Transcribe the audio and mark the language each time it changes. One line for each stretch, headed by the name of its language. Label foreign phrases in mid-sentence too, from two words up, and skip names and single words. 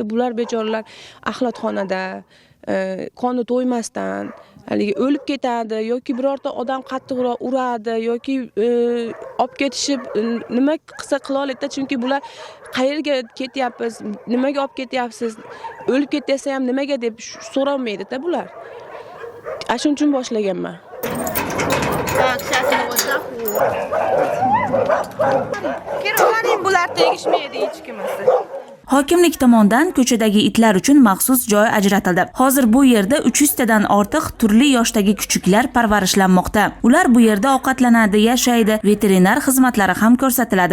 Uzbek: Bular bechoralar axlatxonada qoni to'ymasdan haligi o'lib ketadi yoki birorta odam qattiqroq uradi yoki olib ketishib nima qilsa qila oladi, chunki bular qayerga ketyapsiz, nimaga olib ketyapsiz, o'lib ketsa ham nimaga deb so'ramaydi-da bular. Shuning uchun boshlaganman.
Russian: Так, сейчас мы вот заходим.
Uzbek: Keroqlaring bular tegishmaydi hech kimasi. Hokimlik tomonidan ko'chadagi itlar uchun maxsus joy ajratildi. Hozir bu yerda 300 tadan ortiq turli yoshdagi kuchuklar parvarishlanmoqda. Ular bu yerda ovqatlanadi, yashaydi, veterinar xizmatlari ham ko'rsatiladi.